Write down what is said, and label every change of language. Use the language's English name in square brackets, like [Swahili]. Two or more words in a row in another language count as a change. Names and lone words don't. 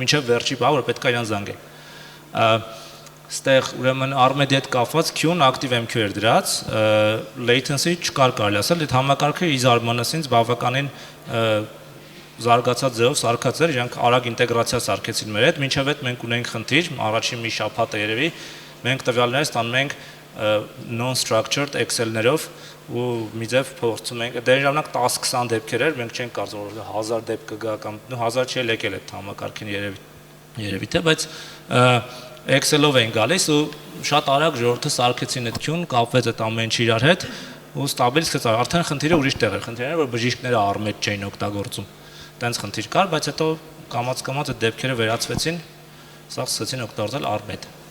[Armenian] մինչև վերջի բանը, որ պետք է իրան զանգենք։ Ստեղ ուրեմն Armedi հետ կապված Q-ն ActiveMQ էր դրած, latency չկար կարելի ասել, այդ համակարգը ի զարմանալիից բավականին զարգացած ձևով սարքած էր, իրանք արագ ինտեգրացիա սարքեցին մեր հետ, մինչև այդ մենք ունենք խնդիր, առաջին մի շաբաթը երևի, մենք տվյալները ստանում ենք non-structured Excel-ներով ու միձև փորձում ենք դե ժամանակ 10-20 դեպքեր էր մենք չենք կարծում որ 1000 դեպք կգա կամ 1000 չի եկել այդ համակարգին երևի թե բայց Excel-ով են գալիս ու շատ արագ ժողովուրդը սարքեցին այդ քյուն կապվեց այդ ամեն ինչ իրար հետ ու ստաբիլ սկսեց արդեն խնդիրը ուրիշ տեղ էր խնդիրը որ բժիշկները առմեջ չէին օգտագործում տենց խնդիր կար բայց հետո կամաց այդ դեպքերը վերացվեցին սա սկսեցին օգտագործել առմեջ